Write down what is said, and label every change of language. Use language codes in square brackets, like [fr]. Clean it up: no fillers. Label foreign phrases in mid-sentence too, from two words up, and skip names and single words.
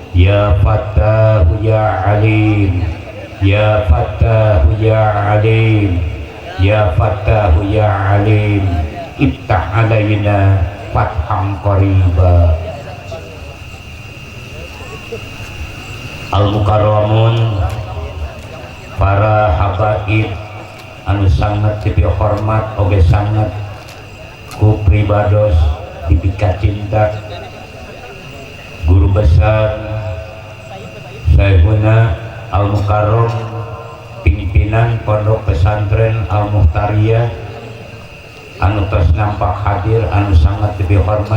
[ar] يا فتاح يا عليم يا فتاح يا عليم يا فتاح يا عليم افتح علينا فتحا قريبا. [su] Al-Mukarramun, para habaib anu sangat dihormat oge sangat ku pribados dipika cinta, guru besar Syekhuna Al-Mukarram, pimpinan Pondok Pesantren Al-Muhtariyah anu tos nampak hadir anu sangat dihormat.